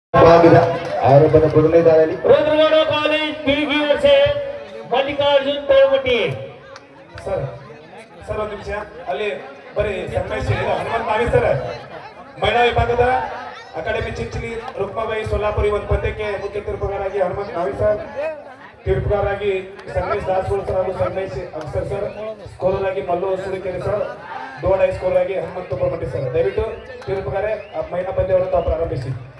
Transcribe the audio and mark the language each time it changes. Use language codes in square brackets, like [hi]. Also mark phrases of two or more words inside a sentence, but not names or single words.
[mr] आरोपण पूर्ण झाली. रुद्रगड कॉलेज पीजी वर्षे मल्लिकार्जुन तळमटी [kn] ಸರ್ ಸರ್ ಒಂದು ನಿಮಿಷ ಅಲ್ಲಿ ಬರೀ ಸಂಗಮೇಶ್ ಹನುಮಂತ ನಾವೇ ಸರ್ ಮಹಿಳಾ ವಿಭಾಗದ ಅಕಾಡೆಮಿ ಚಿಂಚಲಿ ರುಕ್ಮಾಬಾಯಿ ಸೊಲ್ಲಾಪುರಿ ಒಂದು ಪಂದ್ಯಕ್ಕೆ ಮುಖ್ಯ ತೀರ್ಪುಗಾರಾಗಿ ಹನುಮಂತ ನಾವೇ ಸರ್ ತೀರ್ಪುಗಾರಾಗಿ ಸಂಗಮೇಶ್ ದಾಸಗೋಳ ಸರ್ ಹಾಗೂ ಸಂಗಮೇಶ್ ಅಫ್ಸರ್ ಸರ್ ಸ್ಕೋರರ್ ಆಗಿ ಮಲ್ಲು ಸುಳಿಕೆರೆ ಸರ್ ಡೋಡ್ ಹೈ ಸ್ಕೋರ್ ಆಗಿ ಹನುಮಂತ ತುಪ್ಪಮಟ್ಟಿ ಸರ್ ದಯವಿಟ್ಟು ತೀರ್ಪುಗಾರೆ ಮಹಿಳಾ ಪಂದ್ಯವನ್ನು ತಾವು ಪ್ರಾರಂಭಿಸಿ.